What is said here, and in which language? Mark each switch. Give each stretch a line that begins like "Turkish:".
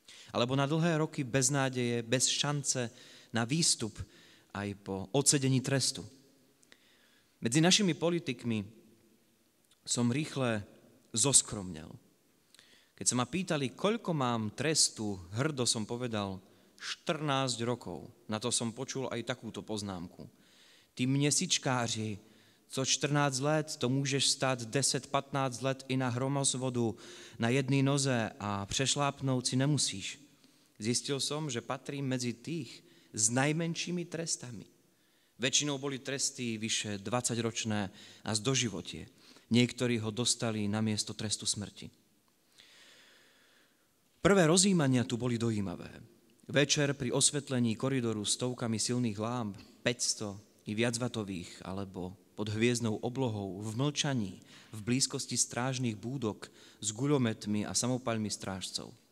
Slovak: Alebo na dlhé roky bez nádeje, bez šance na výstup aj po odsedení trestu. Medzi našimi politikmi som rýchle zoskromnel. Keď sa ma pýtali, koľko mám trestu, hrdo som povedal 14 rokov. Na to som počul aj takúto poznámku.
Czech: Ty měsíčkáři, co 14 let, to můžeš stát 10-15 let i na hromozvodu na jedné noze a přešlápnout si nemusíš.
Slovak: Zistil som, že patrím medzi tých s najmenšími trestami. Väčšinou boli tresty vyše 20-ročné a z doživotie. Niektorí ho dostali namiesto trestu smrti. Prvé rozjímania tu boli dojímavé. Večer pri osvetlení koridoru stovkami silných lámp, 500 i viacvatových, alebo pod hviezdnou oblohou, v mlčaní, v blízkosti strážnych búdok s guľometmi a samopalmi strážcov.